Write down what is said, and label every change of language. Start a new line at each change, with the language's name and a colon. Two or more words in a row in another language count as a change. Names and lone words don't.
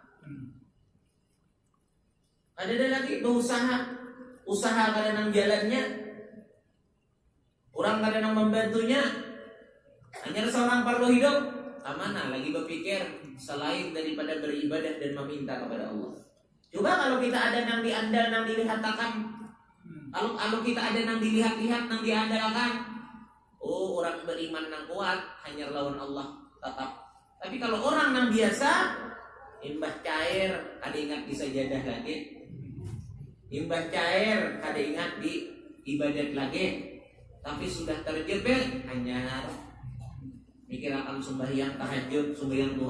Banjar: Ada lagi usaha kadang jalannya, orang kadang membantunya, hanya seorang perlu hidup, mana lagi berpikir selain daripada beribadah dan meminta kepada Allah. Coba kalau kita ada yang diandal, yang dilihatkan, kalau kita ada yang dilihat-lihat, yang diandalkan, oh orang beriman yang kuat hanya lawan Allah tetap. Tapi kalau orang yang biasa, imbah cair, ada ingat di sajadah lagi, imbah cair, ada ingat di ibadat lagi, tapi sudah terjebak hanya mikir akan sembahyang tahajud, sembahyang duha.